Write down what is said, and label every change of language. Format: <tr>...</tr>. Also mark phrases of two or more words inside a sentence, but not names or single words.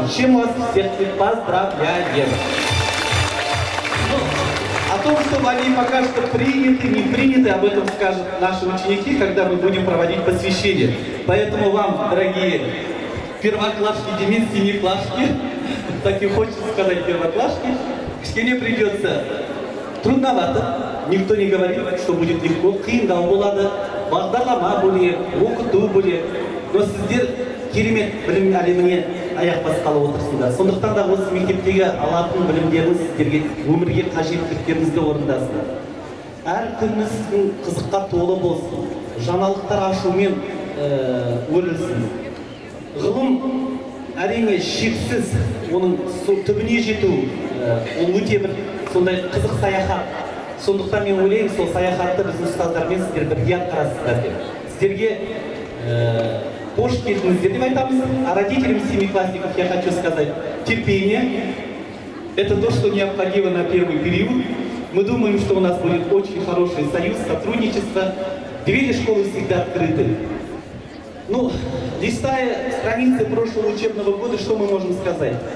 <ru>С чем вас всех поздравляем! О том, что они пока что приняты, не приняты, об этом скажут наши ученики, когда мы будем проводить посвящение. Поэтому вам, дорогие первоклашки, демис, семиклашки, так и хочется сказать первоклашки, к стене придется трудновато. Никто не говорит, что будет легко.</ru> <kk>Қиындау болады, бағдарлама бөлек, оқыту бөлек. Но сіздер керемет білім әлеміне аяқ басқалы отырсыңдар. Сондықтан да осы мектептегі алатын білімдеріңіз сіздерге өмірге қажеттіліктеріңізді орындасın. Әр күніңіз қызыққа толы болсын, жаңалықтар ашумен өрілсін. Ғылым әрине шексіз, оның түбіне жету, ол өте бір сондай қызық саяхат. Сондықтан мен ойлаймын, сол саяхатты біздің ұстаздармен сіздер бірге атқарасыздар деп. Сіздерге қош келдіңіздер деп айтамыз.</kk> <ru>А родителям семиклассников я хочу сказать: терпение – это то, что необходимо на первый период. Мы думаем, что у нас будет очень хороший союз, сотрудничество. Двери школы всегда открыты. Ну, листая страницы прошлого учебного года, что мы можем сказать?</ru>